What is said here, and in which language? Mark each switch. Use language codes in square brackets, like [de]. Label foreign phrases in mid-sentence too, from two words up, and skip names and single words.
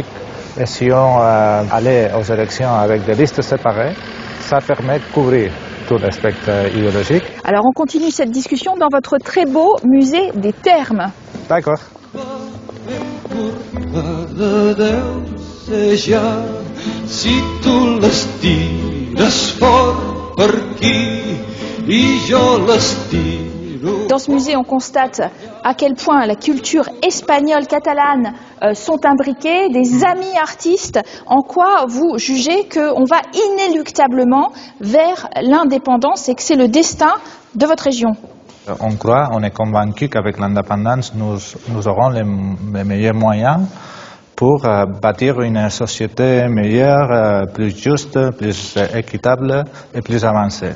[fr] Et si on allait aux élections avec des listes séparées, ça permet de couvrir tout le spectre idéologique. Alors on continue cette discussion dans votre très beau musée des Thermes. D'accord. [ca] Si tu les tires fort per aquí i jo les tiro. [fr] Dans ce musée, on constate à quel point la culture espagnole, catalane sont imbriquées, des amis artistes. En quoi vous jugez qu'on va inéluctablement vers l'indépendance et que c'est le destin de votre région? On croit, on est convaincu qu'avec l'indépendance, nous aurons les meilleurs moyens pour bâtir une société meilleure, plus juste, plus équitable et plus avancée.